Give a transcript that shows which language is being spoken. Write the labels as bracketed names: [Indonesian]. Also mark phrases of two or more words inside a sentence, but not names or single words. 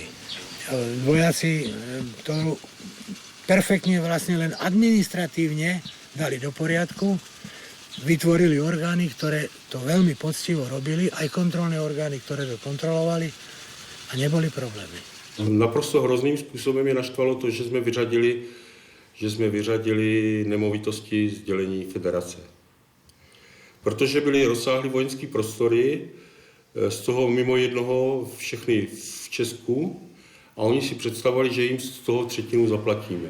[Slovak] Vojaci to perfektne vlastne len administratívne dali do poriadku, vytvorili orgány, ktoré to veľmi poctivo robili, aj kontrolné orgány, ktoré to kontrolovali a neboli problémy. [Czech] Naprosto hrozným způsobem je naštvalo to, že jsme vyřadili nemovitosti z dělení federace. Protože byly rozsáhlé vojenské prostory, z toho mimo jednoho všechny v Česku, a oni si představovali, že jim z toho třetinu zaplatíme.